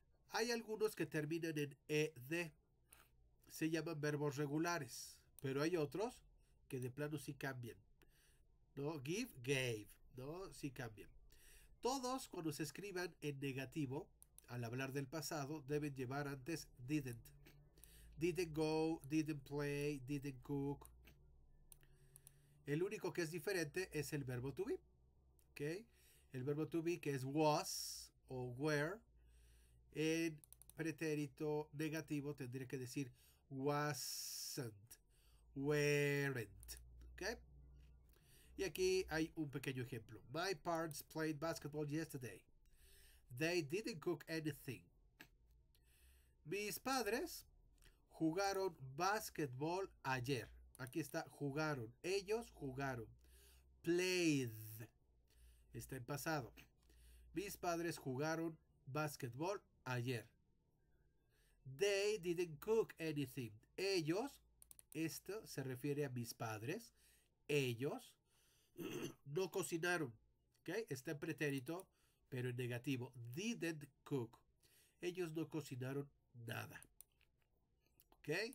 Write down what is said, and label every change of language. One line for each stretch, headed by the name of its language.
Spanish: Hay algunos que terminan en ed, se llaman verbos regulares, pero hay otros que de plano sí cambian, ¿no? Give, gave, ¿no? Sí cambian. Todos, cuando se escriban en negativo, al hablar del pasado, deben llevar antes didn't.
English: Didn't go, didn't play, didn't cook.
Spanish: El único que es diferente es el verbo to be, ¿ok? El verbo to be, que es was o were, en pretérito negativo tendría que decir wasn't, weren't, ¿ok? Y aquí hay un pequeño ejemplo.
English: My parents played basketball yesterday. They didn't cook anything.
Spanish: Mis padres jugaron basketball ayer. Aquí está, jugaron. Ellos jugaron. Played. Está en pasado. Mis padres jugaron basketball ayer.
English: They didn't cook anything.
Spanish: Ellos, esto se refiere a mis padres. Ellos no cocinaron. ¿Okay? Está en pretérito, pero en negativo. Didn't cook. Ellos no cocinaron nada. ¿Ok?